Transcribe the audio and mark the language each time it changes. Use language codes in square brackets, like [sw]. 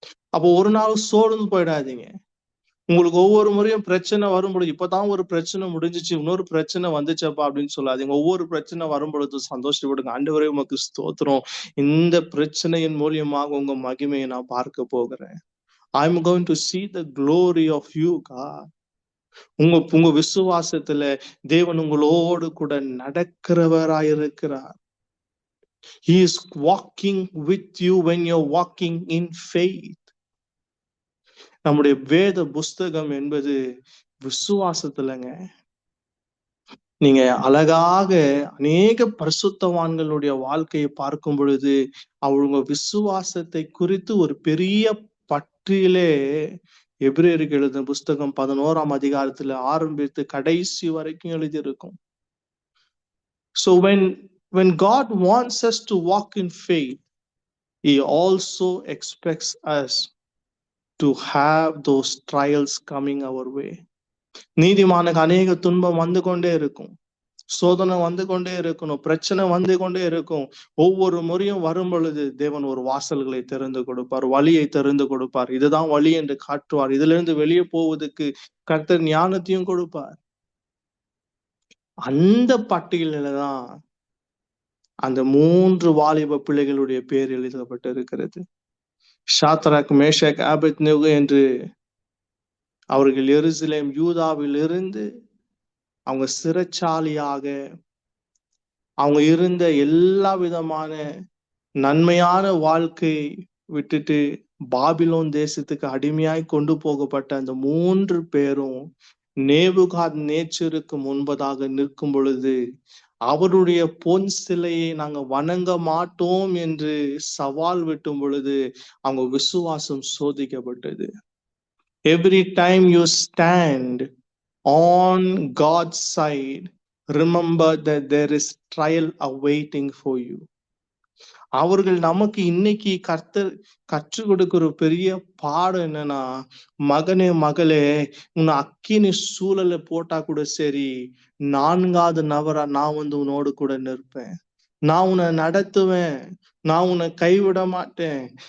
[ta] அப்போ ஒரு நாள் சோர்ந்து போயிடாதீங்க. உங்களுக்கு ஒவ்வொரு முறையும் பிரச்சனை வரும்பொழுது, இப்பதான் ஒரு பிரச்சனை முடிஞ்சிச்சு, இன்னொரு பிரச்சனை வந்துச்சப்பா அப்படின்னு சொல்லாதீங்க. ஒவ்வொரு பிரச்சனை வரும்பொழுது சந்தோஷப்படுங்க. ஆண்டவரே உமக்கு ஸ்தோத்திரம், இந்த பிரச்சனையின் மூலியமாக உங்க மகிமையை நான் பார்க்க போகிறேன். [en] I'm going to see the glory of you, God. [ta] உங்க விசுவாசத்துல தேவன் உங்களோடு கூட நடக்கிறவராயிருக்கிறார். [en] He is walking with you when you're walking in faith. [ta] நம்முடைய வேத புஸ்தகம் என்பது விசுவாசத்துலங்க. நீங்க அழகாக அநேக பரிசுத்தவான்களுடைய வாழ்க்கையை பார்க்கும் பொழுது அவங்க விசுவாசத்தை குறித்து ஒரு பெரிய பற்றிலே எபிரேயருக்கு எழுதின புஸ்தகம் 11ஆம் அதிகாரத்துல ஆரம்பித்து கடைசி வரைக்கும் எழுதியிருக்கும். [en] So when God wants us to walk in faith, He also expects us to have those trials coming our way. [ta] நீதிமானுக்கு அநேக துன்பம் வந்து கொண்டே இருக்கும், சோதனை வந்து கொண்டே இருக்கணும், பிரச்சனை வந்து கொண்டே இருக்கும். ஒவ்வொரு முறையும் வரும் பொழுது தேவன் ஒரு வாசல்களை திறந்து கொடுப்பார், வழியை திறந்து கொடுப்பார். இதுதான் வழி என்று காட்டுவார். இதுல இருந்து வெளியே போவதற்கு கர்த்தர் ஞானத்தையும் கொடுப்பார். அந்த பட்டியலில தான் அந்த 3 வாலிப பிள்ளைகளுடைய பேர் எழுதப்பட்டு இருக்கிறது. ஷாத்ராக், மேஷாக், ஆபேத்நேகோ என்று அவர்கள் எருசலேம் யூதாவில் இருந்து அவங்க சிறைச்சாலியாக அவங்க இருந்த எல்லா விதமான நன்மையான வாழ்க்கை விட்டுட்டு பாபிலோன் தேசத்துக்கு அடிமையாய் கொண்டு போகப்பட்ட அந்த 3 பேரும் நேபுகாத் நேச்சருக்கு முன்பதாக நிற்கும் பொழுது அவருடைய பொன் சிலையை நாங்க வணங்க மாட்டோம் என்று சவால் விட்டும் பொழுது அவங்க விசுவாசம் சோதிக்கப்பட்டது. [en] Every time you stand on God's side, remember that there is trial awaiting for you. [ta] அவர்கள் நமக்கு இன்னைக்கு கற்றுக் கொடுக்கிற பெரிய பாடம் என்னன்னா, மகனே மகளே, உன்னை அக்கினி சூழல போட்டா கூட சரி, 4வது நபரா நான் வந்து உன்னோடு கூட நிற்பேன், நான் உன்னை நடத்துவேன், நான் உன்னை கைவிட மாட்டேன்.